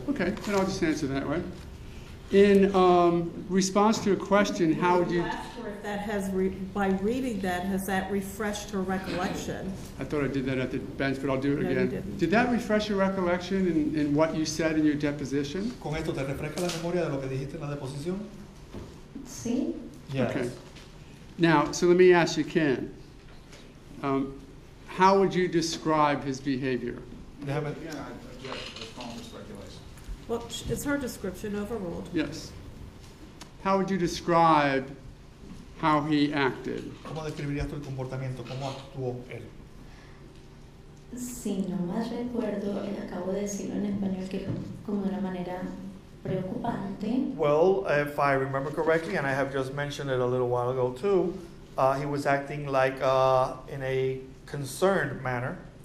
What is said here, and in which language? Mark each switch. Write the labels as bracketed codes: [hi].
[en] Okay, then I'll just answer that way. In response to a question, how would you, Ask her if that has, by reading that, has that refreshed her recollection? I thought I did that at the bench, but I'll do it No, you again. didn't. Did that refresh your recollection in what you said in your deposition? [es] ¿Con esto te refresca la memoria de lo que dijiste en la deposición? Sí, [en] Yes. Okay. Now, so let me ask you, Ken, how would you describe his behavior? [es] Déjame, [en] Again, I object, it's calm for speculation. Well, it's her description overruled. Yes. How would you describe how he acted? [es] ¿cómo describirías tu el comportamiento? ¿Cómo actuó él? si no más recuerdo, acabo de decirlo en español que como de una manera preocupante. [en] Well, if I remember correctly, and I have just mentioned it a little while ago too, he was acting like in a concerned manner.